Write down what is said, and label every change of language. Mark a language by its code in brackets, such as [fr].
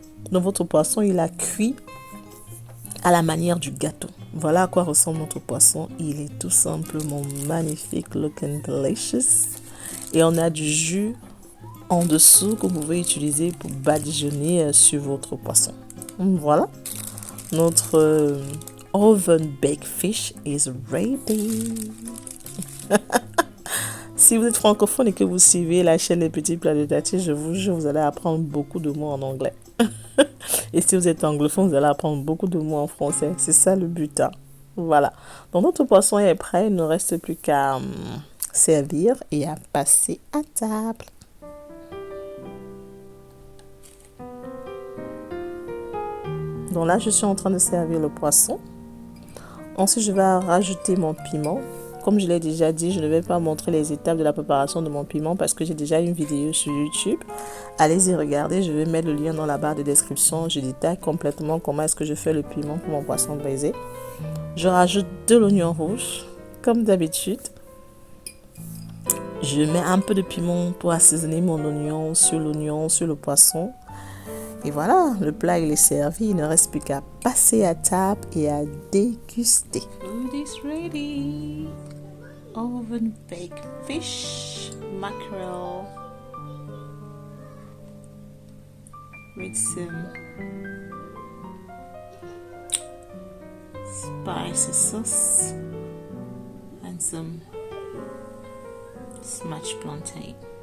[fr] Donc, votre poisson, il a cuit à la manière du gâteau. Voilà à quoi ressemble notre poisson. Il est tout simplement magnifique, [en] looking delicious. [fr] Et on a du jus en dessous que vous pouvez utiliser pour badigeonner sur votre poisson. Voilà. [en] Notre oven baked fish is ready. [fr] Si vous êtes francophone et que vous suivez la chaîne Les Petits Plats de Tati, je vous jure, vous allez apprendre beaucoup de mots en anglais. Et si vous êtes anglophone, vous allez apprendre beaucoup de mots en français. C'est ça le but. Hein. Voilà. Donc notre poisson est prêt. Il ne reste plus qu'à servir et à passer à table. Donc là, je suis en train de servir le poisson. Ensuite, je vais rajouter mon piment. Comme je l'ai déjà dit, je ne vais pas montrer les étapes de la préparation de mon piment parce que j'ai déjà une vidéo sur YouTube. Allez-y regarder, je vais mettre le lien dans la barre de description. Je détaille complètement comment est-ce que je fais le piment pour mon poisson braisé. Je rajoute de l'oignon rouge, comme d'habitude. Je mets un peu de piment pour assaisonner mon oignon, sur le poisson. Et voilà, le plat il est servi. Il ne reste plus qu'à passer à table et à déguster. [en] Food is ready. Oven baked fish, mackerel with some spicy sauce and some smashed plantain.